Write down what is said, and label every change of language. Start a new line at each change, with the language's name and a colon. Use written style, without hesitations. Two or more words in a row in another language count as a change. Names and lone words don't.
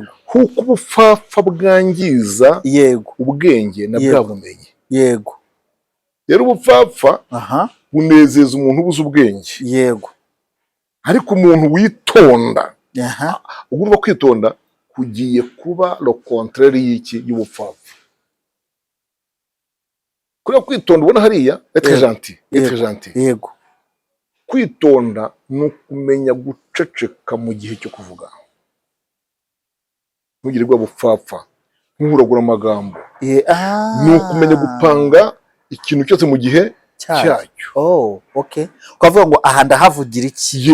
Kinyarwanda: kuko ubupfapfa bwangiza, yego, ubwenge na bwa bumenyi. Yego. Rero ubupfapfa bunezeza umuntu ubuze ubwenge. Yego. Ariko umuntu witonda, ugomba kwitonda kugiye kuba
French: le contraire
Kinyarwanda: y'iki y'ubupfapfa. Kuriya kwitonda ubona hariya
French: être gentil,
Kinyarwanda: yego, kwitonda ni ukumenya guceceka mu gihe cyo kuvuga, ntugire bwa bupfapfa ntuhuragura amagambo, ni ukumenya gupanga ikintu cyose mu gihe cyacyo. Okay, ukavuga ngo aha ndahavugira iki.